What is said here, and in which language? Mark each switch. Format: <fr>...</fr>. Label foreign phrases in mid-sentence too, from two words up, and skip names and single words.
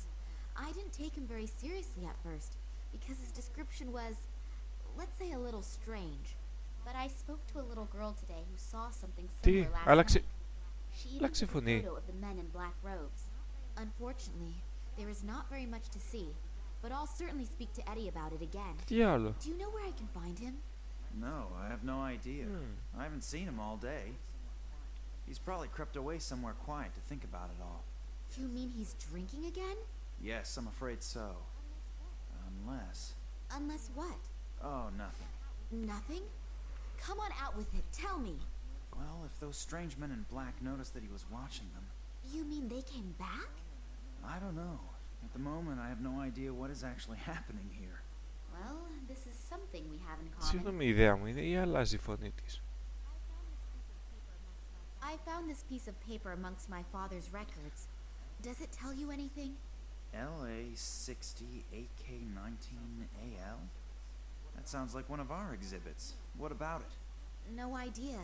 <en>I didn't take him very seriously at first, because his description was, let's say, a little strange. But I spoke to a little girl today who saw something similar last night. She even took a photo of the men in black robes. Unfortunately, there is not very much to see. but I'll certainly speak to Eddie about it again.</en> <el>Τι άλλο?</el> <en>Do you know where I can find him? No, I have no idea. I haven't seen him all day. He's probably crept away somewhere quiet to think about it all. You mean he's drinking again? Yes, I'm afraid so. Unless... Unless what? Oh, nothing. Nothing? Come on out with it, tell me. Well, if those strange men in black noticed that he was watching them... You mean they came back? I don't know. At the moment, I have no idea what is actually happening here. Well, this is something we have in common.</en> <el>Συγγνώμη, η ιδέα μου είναι ή αλλάζει η φωνή της?</el> <en>I found this piece of paper amongst my father's records. Does it tell you anything? LA 60 AK19 AL? That sounds like one of our exhibits. What about it? No idea.</en>